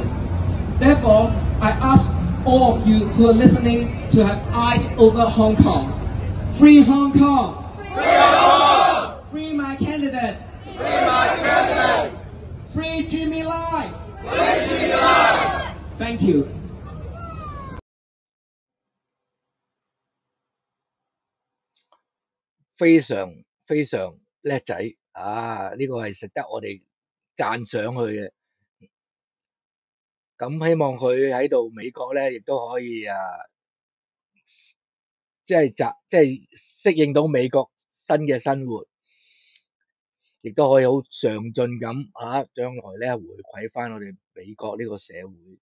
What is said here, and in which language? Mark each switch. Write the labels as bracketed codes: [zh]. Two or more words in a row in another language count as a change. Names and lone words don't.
[en] Therefore, I ask all of you who are listening to have eyes over Hong Kong. Free Hong Kong! Free Hong Kong! Free my candidate! Free my candidate! Free Jimmy Lai! Free Jimmy Lai! Thank you. [yue] 非常非常叻仔啊！呢、個係值得我哋讚賞佢嘅。咁希望佢喺度美國咧，亦都可以即係適應到美國新嘅生活，亦都可以好上進咁將來咧回饋翻我哋美國呢個社會。